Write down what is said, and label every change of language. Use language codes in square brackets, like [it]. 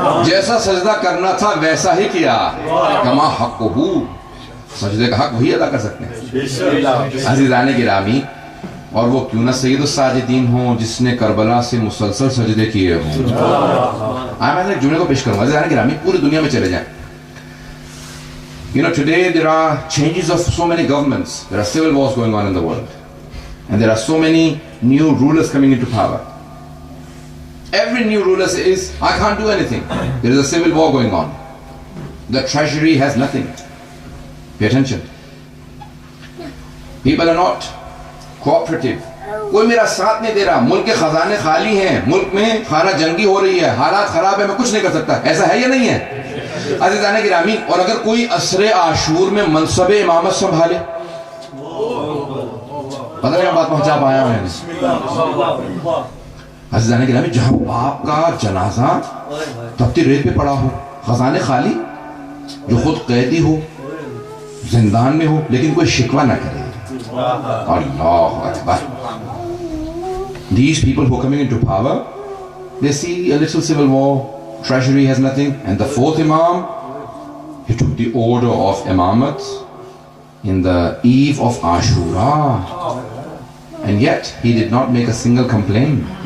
[ur] جیسا سجدہ کرنا تھا ویسا ہی کیا. کما حق ہو، سجدے کا حق وہی ادا کر سکتے ہیں. عزیزان گرامی، اور وہ کیوں نہ سید الساجدین ہوں جس نے کربلا سے مسلسل سجدے کیے ہوں. میں ایک جملے کو پیش کروں گا. عزیزان گرامی، پوری دنیا میں چلے جائیں. [en] You know, today there are changes of so many governments. There are civil wars going on in the world. And there are so many new rulers coming into power. Every new ruler says, I can't do anything. There is a civil war going on. The treasury has nothing. Pay attention. People are not cooperative. [ur] کوئی میرا ساتھ نہیں دے رہا. ملک کے خزانے خالی ہیں، ملک میں خانہ جنگی ہو رہی ہے، حالات خراب ہے، میں کچھ نہیں کر سکتا. ایسا ہے یا نہیں ہے؟ عزیزان گرامی، اور اگر کوئی عصر عاشور میں منصب امامت سنبھالے، پتہ نہیں بات پہنچا پایا میں. عزیزان گرامی، جہاں باپ کا جنازہ تپتی ریت پہ پڑا ہو، خزانے خالی، جو خود قیدی ہو، زندان میں ہو، لیکن کوئی شکوہ نہ کرے. اللہ اکبر. [en] These people who are coming into power, they see a little civil war, treasury has nothing, and the fourth Imam, he took the order of Imamat in the eve of Ashura, and yet he did not make a single complaint.